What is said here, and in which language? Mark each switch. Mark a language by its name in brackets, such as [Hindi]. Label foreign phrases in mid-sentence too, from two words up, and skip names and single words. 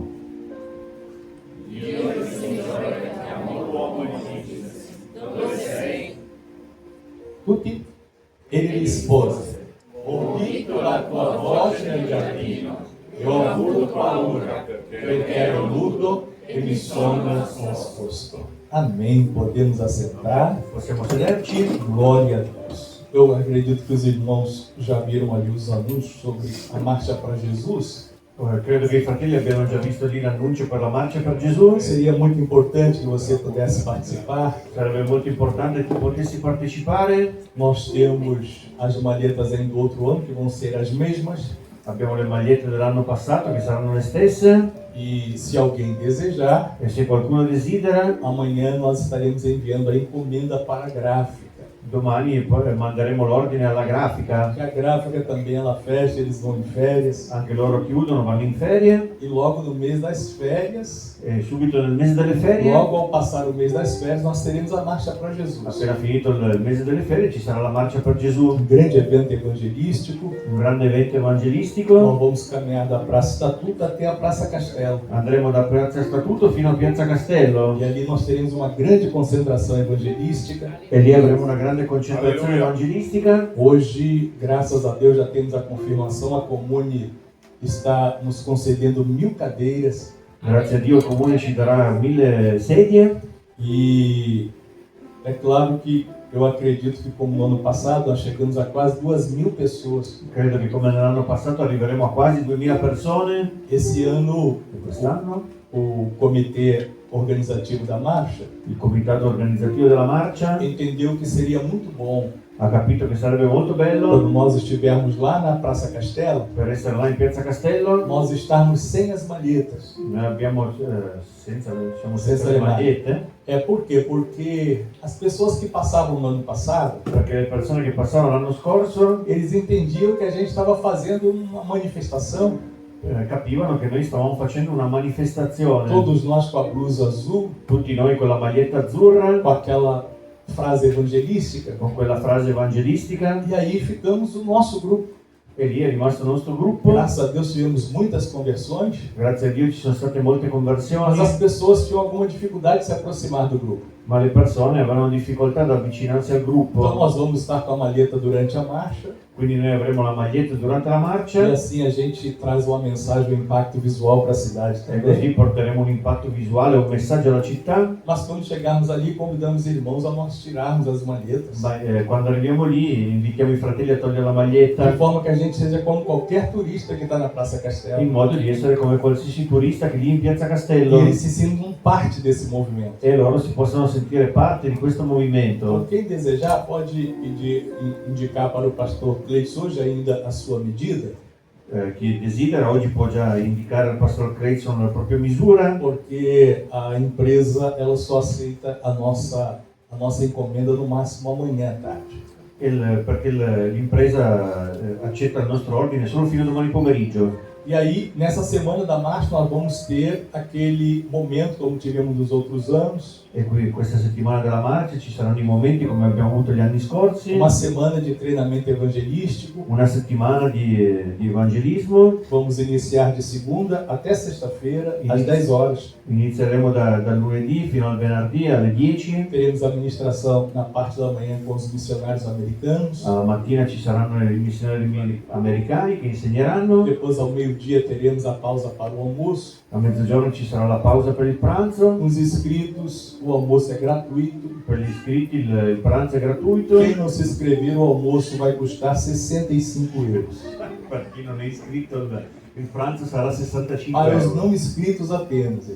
[Italian] Dio il Signore chiamò l'uomo e gli disse: Dove sei? Tutti? Ele rispose: Ho udito la tua voce nel giardino e ho avuto paura, perché ero nudo e mi sono nascosto. [Portuguese] Amém. Podemos assentar. [Italian] Possiamo sederci. [Portuguese] Glória a Deus. Eu acredito que os irmãos já viram ali os anúncios sobre a Marcha para Jesus. [Italian] Credo che i fratelli abbiano già visto lì l'annuncio per la marcia per Gesù. [Portuguese] Seria muito importante que você pudesse participar. [Italian] Sarebbe molto importante che tu potessi partecipare. [Portuguese] Nós temos as malhetas ainda do outro ano, que vão ser as mesmas. [Italian] Abbiamo le magliette dell'anno passato che saranno le stesse. [Portuguese] E se alguém desejar, [Italian] E se qualcuno desidera, [Portuguese] amanhã nós estaremos enviando a encomenda para a gráfica. [Italian] domani poi manderemo l'ordine alla grafica. [Portuguese] Que a gráfica também ela fecha, eles vão em férias. [Italian] Anche loro chiudono, vanno in ferie. [Portuguese] E logo no mês das férias, [Italian] E subito nel mese delle ferie, [Portuguese] logo ao passar o mês das férias, nós teremos a Marcha para Jesus. [Italian] appena finito il mese delle ferie, ci sarà la marcia per Gesù. [Portuguese] Um grande evento evangelístico. [Italian] Un grande evento [Portuguese] Nós [Italian] evangelistico. [Portuguese] vamos caminhar da Praça Estatuto até a Praça Castelo. [Italian] Andremo da Piazza Statuto fino a Piazza Castello. [Portuguese] E ali nós teremos uma grande concentração evangelística. [Italian] E lì avremo una grande concentrazione evangelistica. [Portuguese] Hoje, graças a Deus, já temos a confirmação. A Comune está nos concedendo 1000 cadeiras. [Italian] Grazie a Dio il Comune ci darà 1000 sedie. [Portuguese] E é claro que eu acredito que, como no ano passado, nós chegamos a quase 2000 pessoas. [Italian] Credo che come nell'anno passato arriveremo a quasi 2000 persone. [Portuguese] Esse ano, [Italian] E quest'anno [Portuguese] o comitê organizativo da marcha [Italian] il comitato organizzativo della marcia [Portuguese] entendeu que seria muito bom [Italian] ha capito che sarebbe molto bello [Portuguese] quando nós estivermos lá na Praça Castelo, [Italian] per essere là in Piazza Castello. [Portuguese] nós estarmos sem as malhetas. [Italian] Noi abbiamo senza Senza le le magliette, [Portuguese] É por quê? Porque as pessoas que passavam no ano passado, [Italian] perché le persone che passavano l'anno scorso [Portuguese] eles entendiam que a gente estava fazendo uma manifestação, [Italian] capivano che noi stavamo facendo una manifestazione, [Portuguese] todos nós com a blusa azul, [Italian] tutti noi con la maglietta azzurra, [Portuguese] com aquela frase evangelística, [Italian] con quella frase evangelistica, [Portuguese] e aí ficamos o nosso grupo. [Italian] e lì è rimasto il nostro gruppo. [Portuguese] Graças a Deus tivemos muitas conversões, [Italian] Grazie a Dio ci sono state molte [Portuguese] mas [Italian] conversioni, [Portuguese] as pessoas tinham alguma dificuldade de se aproximar do grupo. [Italian] ma le persone avevano difficoltà ad avvicinarsi al [Portuguese] Então [Italian] gruppo. [Portuguese] nós vamos estar com a malheta durante a marcha, [Italian] Quindi noi avremo la maglietta durante la [Portuguese] e [Italian] marcia [Portuguese] assim a gente traz uma mensagem, um impacto visual para a cidade [Italian] e così [Portuguese] também. [Italian] porteremo un impatto visuale, un messaggio alla città. [Portuguese] Mas quando chegarmos ali, convidamos irmãos a nós tirarmos as malhetas, [Italian] Ma, quando arriviamo lì invitiamo i fratelli a togliere la [Portuguese] de [Italian] maglietta [Portuguese] forma que a gente seja como qualquer turista que está na Praça Castelo. [Italian] in modo di essere come qualsiasi turista che lì in Piazza [Portuguese] E [Italian] Castello [Portuguese] eles se sintam parte desse movimento. [Italian] e loro si possono sentire parte di questo [Portuguese] Então, [Italian] movimento. [Portuguese] quem desejar pode indicar para o pastor Cleiton hoje ainda a sua medida, [Italian] Chi desidera oggi può già indicare al pastor Creyson la propria misura, [Portuguese] porque a empresa ela só aceita a nossa encomenda no máximo amanhã à tarde. [Italian] perché l'impresa accetta il nostro ordine solo fino a domani pomeriggio. [Portuguese] E aí, nessa semana da marcha, nós vamos ter aquele momento como tivemos nos outros anos, [Italian] E qui questa settimana della marcia ci saranno i momenti come abbiamo avuto gli anni scorsi, [Portuguese] uma semana de treinamento evangelístico. [Italian] una settimana di evangelismo. [Portuguese] Vamos iniciar de segunda até sexta-feira, às 10 horas. [Italian] Inizieremo dal lunedì fino al venerdì alle 10. [Portuguese] Teremos a ministração na parte da manhã com os missionários americanos. [Italian] A mattina ci saranno i missionari americani che insegneranno. [Portuguese] Depois, ao meio-dia, teremos a pausa para o almoço. [Italian] A mezzogiorno ci sarà la pausa per il pranzo. [Portuguese] Os inscritos, o almoço é gratuito. [Italian] Per gli iscritti il pranzo è gratuito. [Portuguese] Quem não se inscrever, o almoço vai custar 65 euros. [Italian] Per chi non è iscritto il pranzo sarà 65 [Portuguese] Para os [Italian] euro. [Portuguese] não inscritos apenas.